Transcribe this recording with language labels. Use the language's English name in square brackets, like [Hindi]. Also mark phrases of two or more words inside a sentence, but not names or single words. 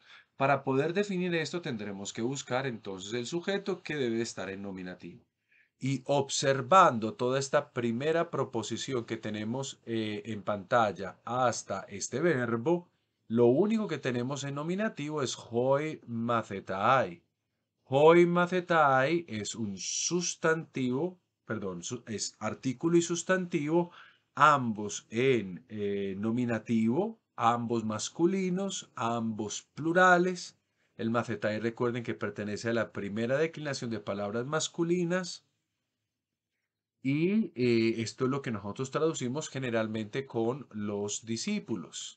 [Spanish] Para poder definir esto tendremos que buscar entonces el sujeto que debe estar en nominativo. Y observando toda esta primera proposición que tenemos en pantalla hasta este verbo, lo único que tenemos en nominativo es [Greek] οἱ μαθηταί. Οἱ μαθηταί [Spanish] es un sustantivo, perdón, es artículo y sustantivo, ambos en nominativo, ambos masculinos, ambos plurales. El macetai, recuerden que pertenece a la primera declinación de palabras masculinas y esto es lo que nosotros traducimos generalmente con los discípulos.